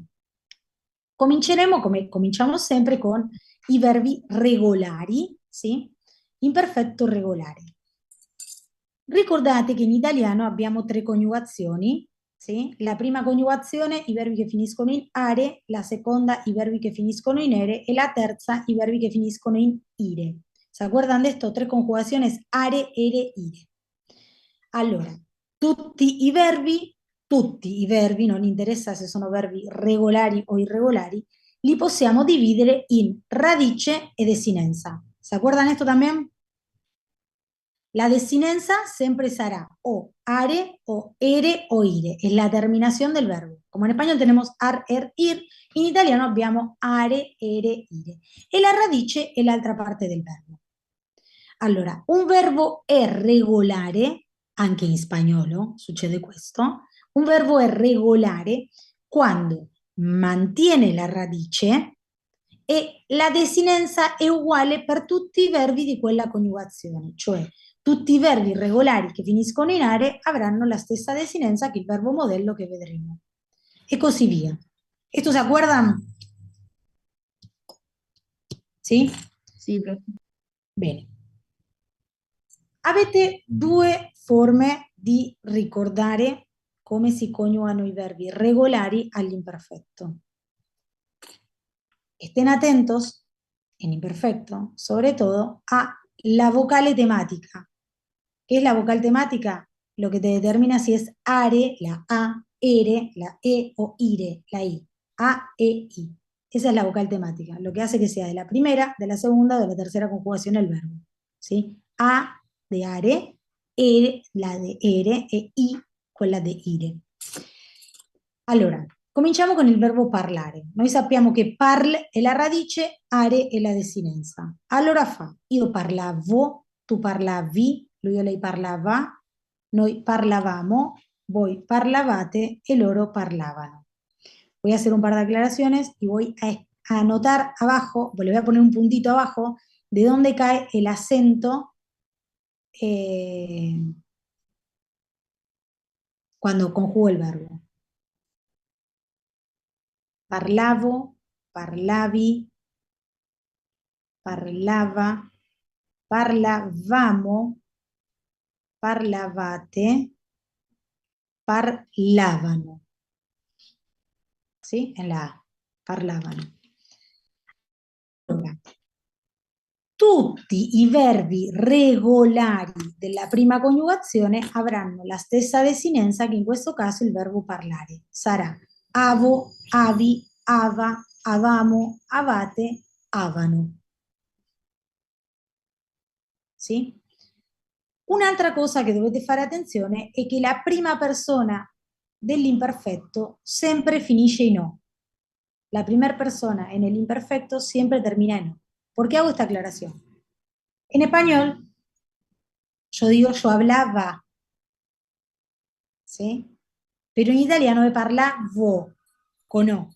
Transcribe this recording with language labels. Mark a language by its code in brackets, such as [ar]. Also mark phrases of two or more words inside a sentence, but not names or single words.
[it] Cominceremo, come cominciamo sempre, con i verbi regolari, sì? Imperfetto regolare. Ricordate che in italiano abbiamo 3 coniugazioni, sì? La prima coniugazione i verbi che finiscono in are, la seconda i verbi che finiscono in ere e la terza i verbi che finiscono in ire. [es] ¿Se acuerdan de esto? 3 conjugaciones, are, ere, ire. [it] Allora, tutti i verbi, non interessa se sono verbi regolari o irregolari, li possiamo dividere in radice e desinenza. [es] ¿Se acuerdan esto también? La desinenza siempre será o are, o ere, o ire. Es la terminación del verbo. Como en español tenemos ar, er, ir, [it] in italiano abbiamo are, ere, ire. E la radice è l'altra parte del verbo. Allora, un verbo è regolare, anche in spagnolo succede questo, un verbo è regolare quando mantiene la radice e la desinenza è uguale per tutti i verbi di quella coniugazione, cioè tutti i verbi regolari che finiscono in are avranno la stessa desinenza che il verbo modello che vedremo. E così via. [es] ¿Esto se acuerdan? ¿Sí? [it] Sì, profe. Bene. Avete 2 forme di ricordare come si coniugano i verbi regolari all'imperfetto. [es] Estén atentos, en imperfecto, sobre todo, a la vocale temática. ¿Qué es la vocal temática? Lo que te determina si es are, la A, ere, la E, o ire, la I. A, E, I. Esa es la vocal temática, lo que hace que sea de la primera, de la segunda o de la tercera conjugación el verbo. ¿Sí? A de are, la de ere e I quella de ire. [it] Allora, cominciamo con il verbo parlare. Noi sappiamo che parl è la radice, are è la desinenza. Allora fa, io parlavo, tu parlavi, lui o lei parlava, noi parlavamo, voi parlavate e loro parlavano. [es] Voy a hacer un par de aclaraciones y voy a anotar abajo, le voy a poner un puntito abajo, de dónde cae el acento cuando conjugo el verbo. [it] Parlavo, parlavi, parlava, parlavamo, parlavate, parlavano. [es] ¿Sí? En la A, [it] parlavano. Allora, tutti i verbi regolari della prima coniugazione avranno la stessa desinenza che in questo caso il verbo parlare. Sarà avo, avi, ava, avamo, avate, avano. [es] ¿Sí? [it] Un'altra cosa che dovete fare attenzione è che la prima persona dell'imperfetto sempre finisce in O. [es] La primera persona en el imperfecto siempre termina en O. ¿Por qué hago esta aclaración? En español, yo digo yo hablaba, ¿sí? Pero en italiano me parlavo con O.